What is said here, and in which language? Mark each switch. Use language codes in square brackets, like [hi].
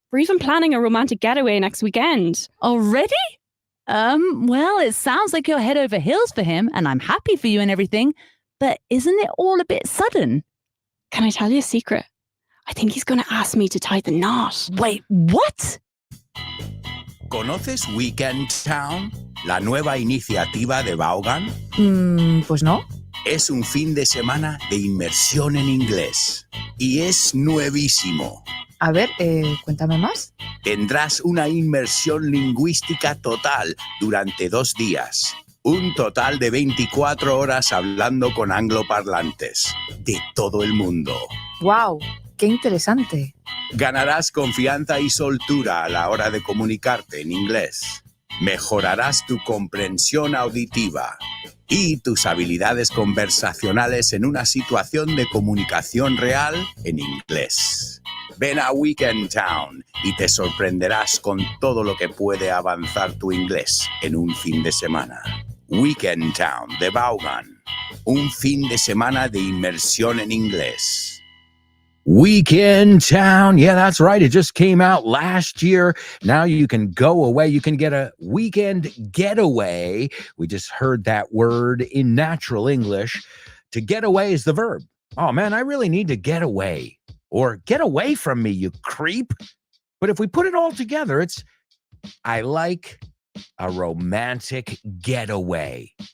[en] We're even planning a romantic getaway next weekend. Already? Well, it sounds like you're head over heels for him, and I'm happy for you and everything, but isn't it all a bit sudden? Can I tell you a secret? I think he's going to ask me to tie the knot. Wait, what? [es] ¿Conoces Weekend Town? La nueva iniciativa de Vaughan. Pues no. Es un fin de semana de inmersión en inglés. Y es nuevísimo. A ver, cuéntame más. Tendrás una inmersión lingüística total durante 2 días. Un total de 24 horas hablando con angloparlantes de todo el mundo. ¡Wow! ¡Qué interesante! Ganarás confianza y soltura a la hora de comunicarte en inglés. Mejorarás tu comprensión auditiva y tus habilidades conversacionales en una situación de comunicación real en inglés. Ven a Weekend Town y te sorprenderás con todo lo que puede avanzar tu inglés en un fin de semana. Weekend Town de Vaughan. Un fin de semana de inmersión en inglés. [en] Weekend Town. Yeah, that's right. It just came out last year. Now you can go away. You can get a weekend getaway. We just heard that word in natural English. To get away is the verb. Oh, man, I really need to get away. Or get away from me, you creep. But if we put it all together, it's I like a romantic getaway.